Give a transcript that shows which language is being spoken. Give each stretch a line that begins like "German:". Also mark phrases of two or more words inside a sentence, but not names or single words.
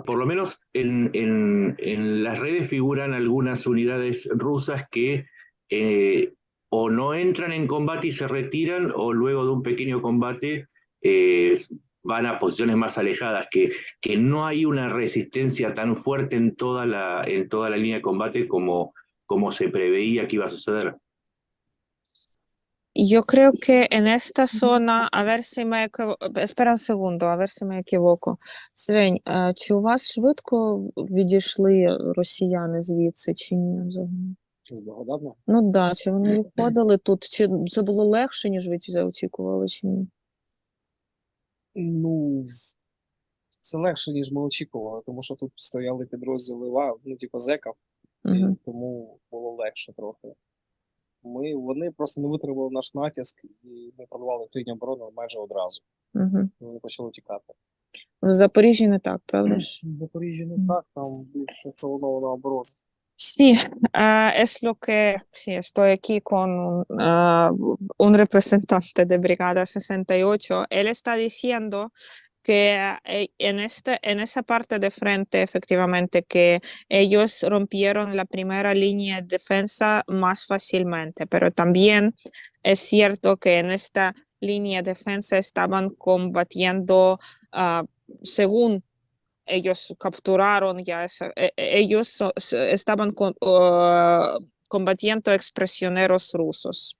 Spanish: Por lo menos en las redes figuran algunas unidades rusas que o no entran en combate y se retiran, o luego de un pequeño combate van a posiciones más alejadas, que no hay una resistencia tan fuerte en toda la línea de combate como se preveía que iba a suceder. Yo creo que en esta zona, a ver si me espera un segundo, a ver si me equivoco.
Ukrainian: Сирень, чи у вас швидко відійшли росіяни звідси, чи ні взагалі? З Богодавна? Ну да, чи вони виходили тут, чи це було легше, ніж ви очікували, чи ні? Ну, це легше, ніж ми очікували, тому що тут стояли підрозділи типу зеків, і Угу. тому було легше трохи. Вони просто не витримали наш натиск, і ми прорвали їх лінію оборони майже одразу. Мгм. Вони почали тікати. В Запоріжжі не так, правда? В Запоріжжі не так, там більше колонована оборона.
Spanish: Sí, es lo que sí, estoy aquí con un representante de Brigada 68. Él está diciendo que en esa parte de frente, efectivamente, que ellos rompieron la primera línea de defensa más fácilmente, pero también es cierto que en esta línea de defensa estaban combatiendo, según ellos capturaron ya ellos estaban combatiendo expresioneros rusos.